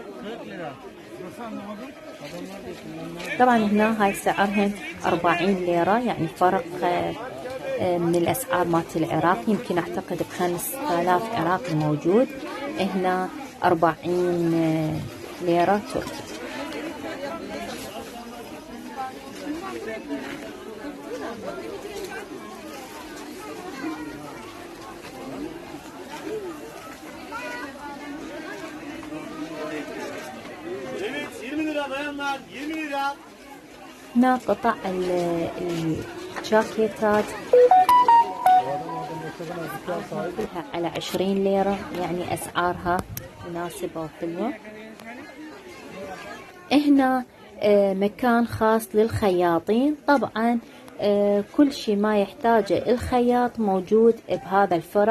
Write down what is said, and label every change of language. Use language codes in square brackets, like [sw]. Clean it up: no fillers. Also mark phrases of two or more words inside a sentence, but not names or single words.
[ar] طبعا هنا هاي سعرهن 40 ليرة، يعني فرق من الأسعار مالت العراق. يمكن أعتقد ب5000 عراقي موجود، هنا 40 ليرة تركي. [tr] Evet 20 lira bayanlar 20 lira. [ar] هنا قطع الجاكيتات كلها على 20 ليرة، يعني أسعارها مناسبة وحلوة. هنا مكان خاص للخياطين، طبعا كل شيء ما يحتاجه الخياط موجود بهذا الفرع.